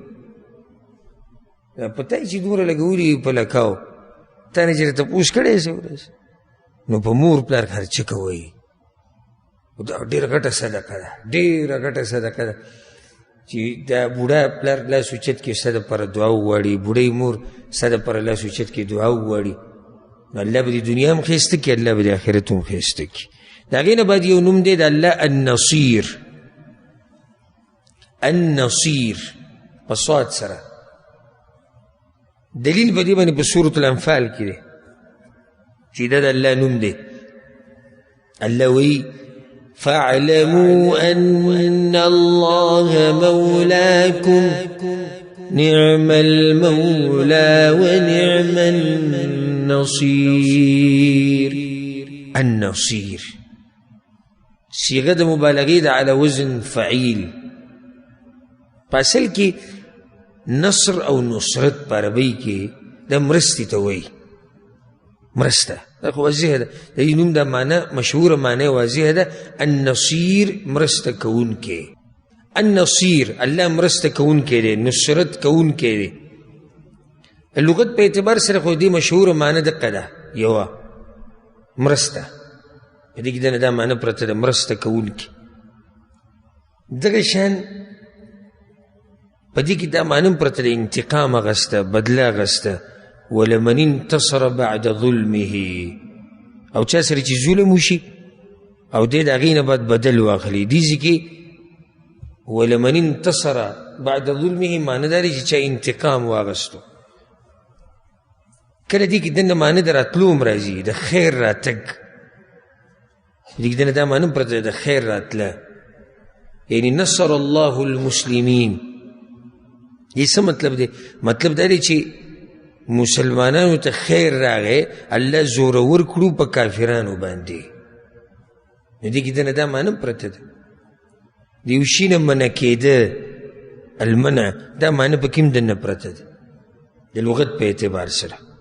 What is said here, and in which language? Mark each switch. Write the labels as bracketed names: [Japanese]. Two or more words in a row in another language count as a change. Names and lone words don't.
[Pashto] پته یې چې دومره لګولي په لکاو تا نه چېرې تپوس کړی څه ورځ نو په مور پلار خرچه کوئ دا ډېره ګټه صدقه ده ډېره ګټه صدقه ده چې دا بوډا پلار لاس اوچت کړي ستا دپاره دعا وغواړي بوډۍ مور ستا دپاره لاس اوچت کړي دعا وغواړي نو الله به د دنیا هم ښایسته کړي الله به د آخرت هم ښایسته کړي د هغې نه بعد یو نوم دی د الله النصیر النصیر په صاد سره دلیل په دې باندې په سورة الانفال کې دی چې دا د الله نوم دی الله وایي [Arabic] فاعلموا ان الله مولاكم نعم المولى ونعم [Pashto] النصير النصير صيغه د مبالغه ده [Arabic] على وزن فعيل [Pashto] پاسل کې نصر او نصرت په عربی کې د مرستې ته وایي مرسته دا خو واضحه ده د دې نوم دا معنی مشهوره معنی واضحه ده النصیر مرسته کوونکی النصیر الله مرسته کوونکی دی نصرت کوونکی دی لغت په اعتبار سره خو دې مشهوره معنی دقه ده یوه مرسته په دې کې دا معنی پرته ده مرسته کوونکی دغه شان په دې کې دا معنی پرته ده انتقام اخیسته بدله اخیسته [Arabic] ولمن انتصر بعد ظلمه [Pashto] او چا سره چې ظلم وشي او دې د هغې نه بعد بدل واخلي دې ځای کې [Arabic] ولمن انتصر بعد ظلمه [Pashto] معنی دا دی چې چا انتقام واخیستو کله دې کې دنه معنی د راتلو هم راځي د خیر راتګ دې کې دنه دا معنی پرته د خیر راتله یعنی [Arabic] نصر الله المسلمین [Pashto] دې څه مطلب دی مطلب دا دی چې مسلمانانو ته خیر راغی الله زورور کړو په کافرانو باندې نو دې کې دنه دا معنی پرته ده د یو شي نه منع کېده المنع دا معنی په کوم دنه پرته ده د لغت په اعتبار سره